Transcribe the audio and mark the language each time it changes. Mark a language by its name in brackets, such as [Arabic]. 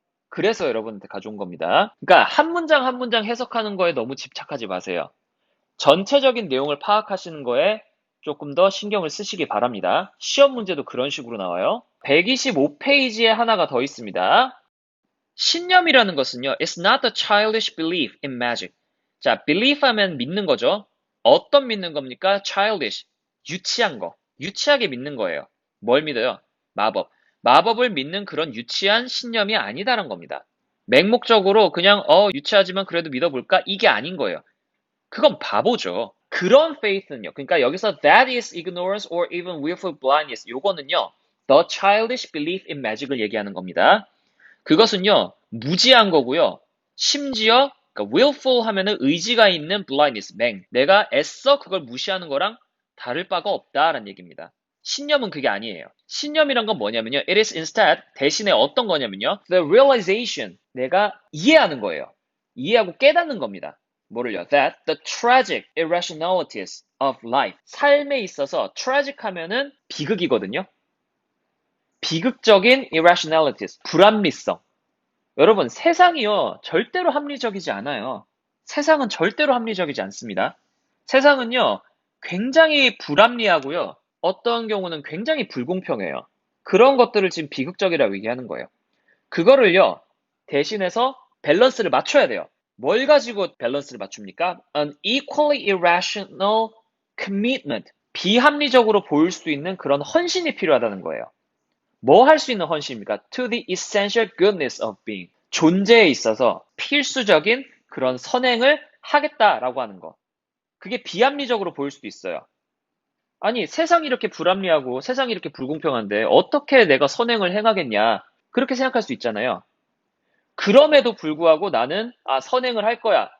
[Korean] 그래서 여러분한테 가져온 겁니다. 그러니까 한 문장 한 문장 해석하는 거에 너무 집착하지 마세요. 전체적인 내용을 파악하시는 거에 조금 더 신경을 쓰시기 바랍니다. 시험 문제도 그런 식으로 나와요. 125페이지에 하나가 더 있습니다. 신념이라는 것은요, [English] it's not a childish belief in magic. [Korean] 자, belief 하면 믿는 거죠. 어떤 믿는 겁니까? childish. 유치한 거. 유치하게 믿는 거예요. 뭘 믿어요? 마법. 마법을 믿는 그런 유치한 신념이 아니다라는 겁니다. 맹목적으로 그냥 유치하지만 그래도 믿어볼까? 이게 아닌 거예요. 그건 바보죠. 그런 faith는요. 그러니까 여기서 [English] that is ignorance or even willful blindness. [Korean] 요거는요. [English] the childish belief in magic을 [Korean] 얘기하는 겁니다. 그것은요. 무지한 거고요. 심지어 그러니까 willful 하면은 의지가 있는 blindness, 맹. 내가 애써 그걸 무시하는 거랑 다를 바가 없다라는 얘기입니다. 신념은 그게 아니에요. 신념이란 건 뭐냐면요. [English] It is instead [Korean] 대신에 어떤 거냐면요. [English] The realization. [Korean] 내가 이해하는 거예요. 이해하고 깨닫는 겁니다. 뭐를요? [English] That the tragic irrationalities of life. [Korean] 삶에 있어서 tragic 하면은 비극이거든요. 비극적인 irrationalities. 불합리성. 여러분, 세상이요. 절대로 합리적이지 않아요. 세상은 절대로 합리적이지 않습니다. 세상은요. 굉장히 불합리하고요. 어떤 경우는 굉장히 불공평해요. 그런 것들을 지금 비극적이라고 얘기하는 거예요. 그거를요. 대신해서 밸런스를 맞춰야 돼요. 뭘 가지고 밸런스를 맞춥니까? [English] An equally irrational commitment. [Korean] 비합리적으로 보일 수 있는 그런 헌신이 필요하다는 거예요. 뭐 할 수 있는 헌신입니까? [English] To the essential goodness of being. [Korean] 존재에 있어서 필수적인 그런 선행을 하겠다라고 하는 거. 그게 비합리적으로 보일 수도 있어요. 아니, 세상이 이렇게 불합리하고 세상이 이렇게 불공평한데 어떻게 내가 선행을 행하겠냐. 그렇게 생각할 수 있잖아요. 그럼에도 불구하고 나는 선행을 할 거야.